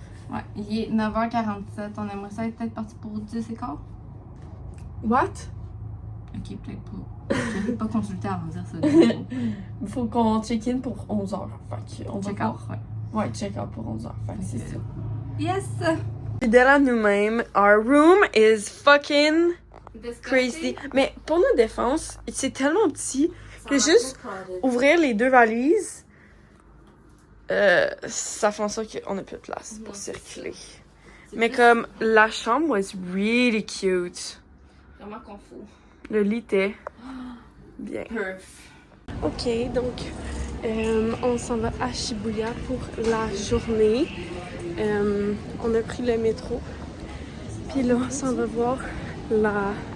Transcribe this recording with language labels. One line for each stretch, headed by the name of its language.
French: Ouais, il est 9h47. On aimerait ça être peut-être parti pour 10h15.
English: What?
French: Ok, peut-être pas. Je vais pas consulter avant de dire ça. Il faut qu'on check-in pour 11h. Fait qu'on va
English: Check
French: voir.
English: out, ouais.
French: Ouais, check-out pour 11h. Fait que c'est ça.
English: Yes!
French: Fidèle à nous-mêmes.
English: Our room is fucking crazy.
French: Mais pour nos défenses, c'est tellement petit que juste ouvrir les 2 valises, ça fait en sorte qu'on a plus de place pour circuler. Mais comme la chambre
English: was really cute.
French: Vraiment confus. Le lit était bien. Perf. Ok, donc on s'en va à Shibuya pour la journée. On a pris le métro. Puis là, on s'en va voir la...